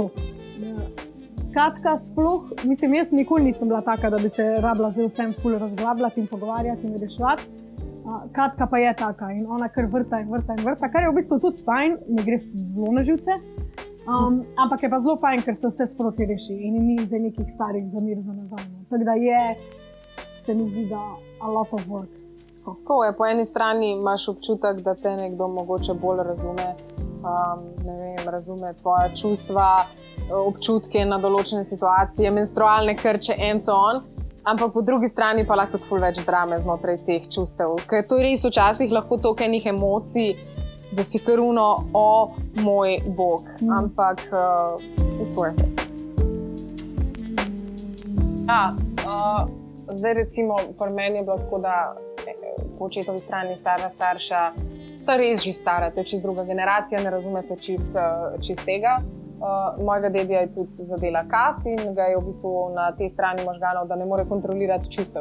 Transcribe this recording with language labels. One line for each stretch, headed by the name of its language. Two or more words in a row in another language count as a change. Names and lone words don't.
Slovenian: Katka sploh, mislim, jaz nikoli nisem bila taka, da bi se rabila zdaj vsem ful razglabljati in pogovarjati in reševati. Katka pa je taka in ona kar vrta in vrta in vrta, kar je v bistvu tudi fajn, ne gre zelo na živce. Ampak je pa zelo fajn, ker se vse sproti reši in ni zdaj nekih starih zamir za nazaj. Tako da je, se mi zdi, da
English: a lot of work.
Slovenian: Tako je, po eni strani imaš občutek, da te nekdo mogoče bolj razume, ne vem, razume tvoja čustva, občutke na določene situacije, menstrualne krče
English: and so on,
Slovenian: ampak po drugi strani pa lahko tudi ful več drame znotraj teh čustev. Ker to je res včasih lahko toliko enih emocij, da si kar uno, o moj bog, ampak
English: it's worth it.
Slovenian: Zdaj recimo pri meni je bilo tako, da po očetovi strani stara starša sta res že stara, to je čist druga generacija, ne razumete čist tega. Mojega dedija je tudi zadela kap in ga je v bistvu na tej strani možganov, da ne more kontrolirati čustev.